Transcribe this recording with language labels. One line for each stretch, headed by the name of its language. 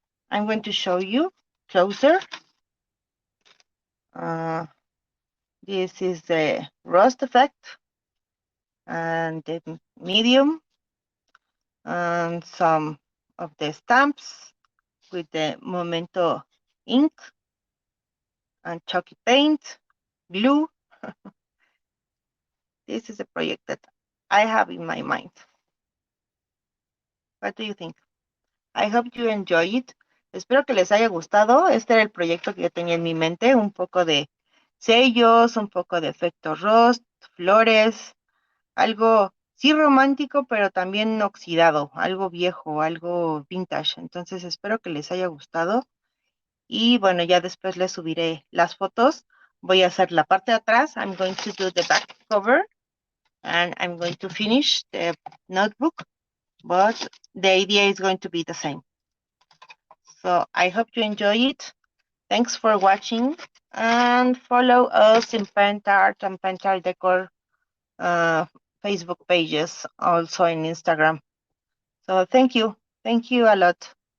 English: I'm going to show you closer. This is the rust effect and the medium and some of the stamps with the Memento ink and chalky paint, glue. This is a project that I have in my mind. What do you think? I hope you enjoy it.
Spanish: Espero que les haya gustado. Este era el proyecto que yo tenía en mi mente, un poco de sellos, un poco de efecto rust, flores, algo sí romántico, pero también oxidado, algo viejo, algo vintage. Entonces espero que les haya gustado. Y bueno, ya después les subiré las fotos. Voy a hacer la parte de atrás.
English: I'm going to do the back cover and I'm going to finish the notebook, but the idea is going to be the same. So I hope you enjoy it. Thanks for watching and follow us in Pentart and Pentart Decor Facebook pages, also in Instagram. So thank you. Thank you a lot.